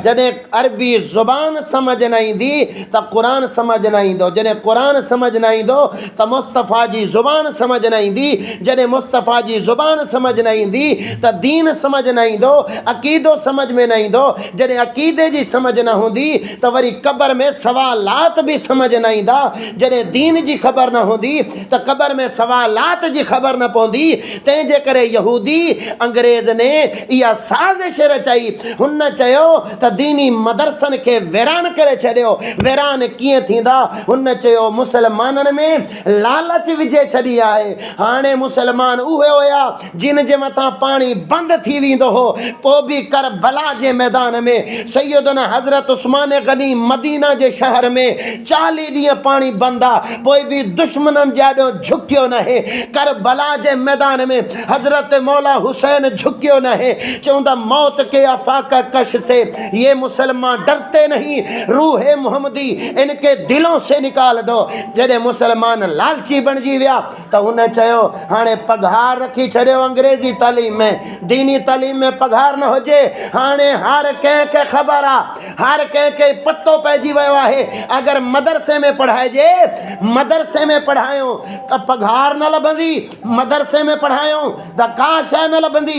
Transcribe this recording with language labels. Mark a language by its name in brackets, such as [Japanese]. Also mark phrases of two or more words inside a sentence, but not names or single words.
[Sindhi] जॾहिं अरबी ज़ुबान समझ न ईंदी त कुरान समझ न ईंदो, जॾहिं कुरान समझ न ईंदो त मुस्तफ़ा जी ज़ुबान समझ न ईंदी, जॾहिं मुस्तफ़ा जी ज़ुबान समझ न ईंदी त दीन समझ न ईंदो, अक़ीदो समझ में न ईंदो। जॾहिं अक़ीदे जी समझ न हूंदी त वरी क़बर में सवालात भी समझ न ईंदा। जॾहिं दीन जी ख़बर न हूंदी त क़बर में सवालात जी ख़बर न पवंदी। तंहिंजे करे यहूदी अंग्रेज़ ने इहा साज़िश रचाई। हुन चयो त दीनी मदरसनि खे वीरान करे छॾियो। वीरान कीअं थींदा? हुन चयो मुसलमाननि में लालच विझे छॾी आहे। हाणे मुसलमान उहे हुया जिन जे मथां पाणी बंदि थी वेंदो हो, पोइ बि करबला जे मैदान में सैयदना हज़रत उस्मान गनी मदीना जे शहर में 40 ॾींहं पाणी बंदि आहे, पोइ बि दुश्मननि जे आॾो झुकियो न आहे। करबला जे मैदान में हज़रत मौला हुसैन झुकियो न है। [Urdu] चवंदा موت کے آفاق کش سے یہ مسلمان ڈرتے نہیں، روح محمدی ان کے دلوں سے نکال دو. [Sindhi] जॾहिं मुसलमान लालची बणिजी विया त हुन चयो हाणे पघार रखी छॾियो अंग्रेज़ी तालीम में, दीनी तालीम में पघार न हुजे। हाणे हर कंहिंखे ख़बर आहे, हर कंहिंखे पतो पइजी वियो आहे अगरि मदरसे में पढ़ाइजे, मदरसे में पढ़ायूं त पघार न लभंदी, मदरसे में पढ़ायूं त का शइ न लभंदी।